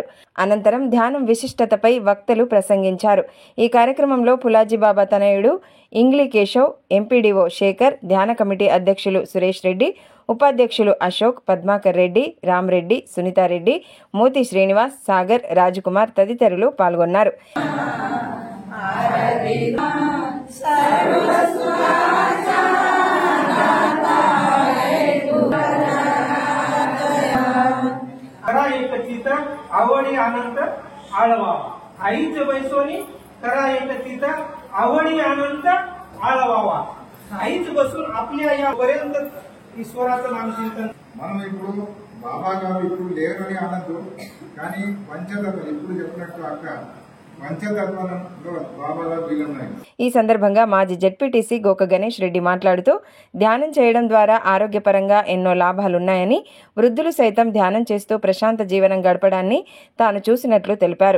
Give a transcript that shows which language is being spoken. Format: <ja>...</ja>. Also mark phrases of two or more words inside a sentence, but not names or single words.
<te>అనంతరం ధ్యానం విశిష్టతపై వక్తలు ప్రసంగించారు. ఈ కార్యక్రమంలో పులాజీబాబా తనయుడు ఇంగ్లీ కేశవ్, ఎంపీడీఓ శేఖర్, ధ్యాన కమిటీ అధ్యక్షులు సురేష్ రెడ్డి, ఉపాధ్యక్షులు అశోక్, పద్మాకర్ రెడ్డి, రామ్రెడ్డి, సునీతారెడ్డి, మోతి శ్రీనివాస్, సాగర్, రాజకుమార్ తదితరులు పాల్గొన్నారు.</te> <mr>करा एक चित्र आवडी अनंत आळवा आईचं बैसोनी करा एक चित्र आवडी अनंत आळवावा आईच बसून आपल्या या पर्यंत ईश्वराचं नामचिंतन.</mr> <te>మనం ఇప్పుడు బాబా గారు ఇప్పుడు లేరని అనద్దు, కానీ పంచతత్వం ఇప్పుడు చెప్పినట్టు అక్క పంచతత్వంలో బాబాలో వీలున్నాయి. ఈ సందర్భంగా మాజీ జెడ్పీటీసీ గోక గణేష్ రెడ్డి మాట్లాడుతూ ధ్యానం చేయడం ద్వారా ఆరోగ్యపరంగా ఎన్నో లాభాలున్నాయని, వృద్ధులు సైతం ధ్యానం చేస్తూ ప్రశాంత జీవనం గడపడాన్ని తాను చూసినట్లు తెలిపారు.</te>